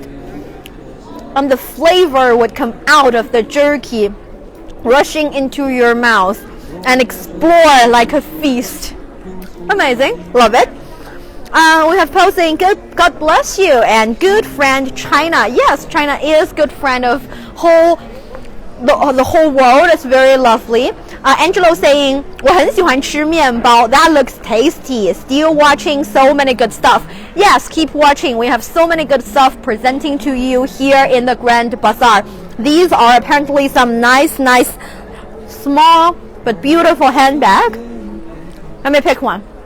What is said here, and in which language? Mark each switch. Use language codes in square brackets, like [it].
[en] The flavor would come out of the jerky, rushing into your mouth and explore like a feast. Amazing. Love it. We have posting, God bless you, and good friend China. Yes, China is good friend of the whole world. It's very lovely. [zh] Angelo saying, 我很喜欢吃面包. [en] That looks tasty. Still watching so many good stuff. Yes, keep watching. We have so many good stuff presenting to you here in the Grand Bazaar. These are apparently some nice, small but beautiful handbag. Let me pick one.